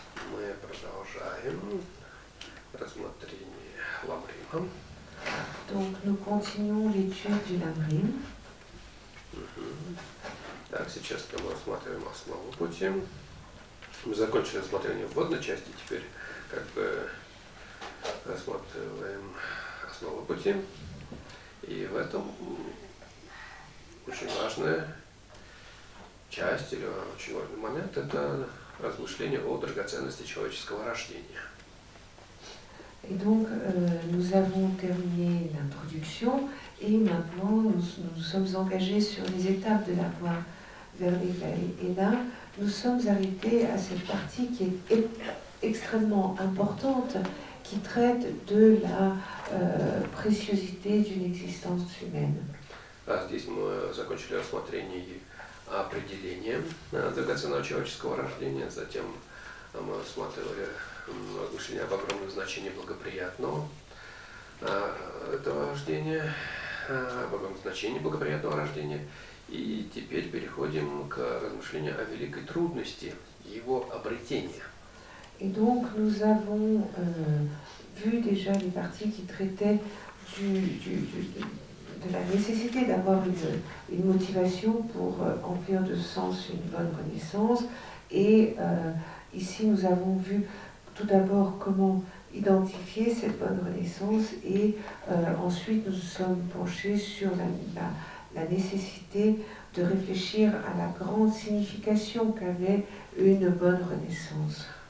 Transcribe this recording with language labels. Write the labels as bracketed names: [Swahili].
[Russian] Мы продолжаем рассмотрение Ламрима. [French] Donc nous continuons l'étude du Lamrim. [Russian] Так, сейчас мы рассматриваем основу пути. Мы закончили рассмотрение вводной части, теперь рассматриваем основу пути. И в этом очень важная часть или очень важный момент – это размышление о драгоценности человеческого rajdiения. [French] Et donc, nous avons terminé l'introduction et maintenant nous sommes engagés sur les étapes de la voie vers l'éveil. Et là, nous sommes arrêtés à cette partie qui est extrêmement importante, qui traite de la préciosité d'une existence humaine. [Russian] Здесь мы закончили рассмотрение определения драгоценного человеческого рождения, затем мы рассматривали размышления об огромном значении благоприятного этого рождения, об огромном значении благоприятного рождения, и теперь переходим к размышлению о великой трудности его обретения. [French] Et donc nous avons vu déjà les parties qui traitaient de la nécessité d'avoir une motivation pour emplir de sens une bonne renaissance. Et ici, nous avons vu tout d'abord comment identifier cette bonne renaissance et ensuite nous sommes penchés sur la nécessité de réfléchir à la grande signification qu'avait une bonne renaissance.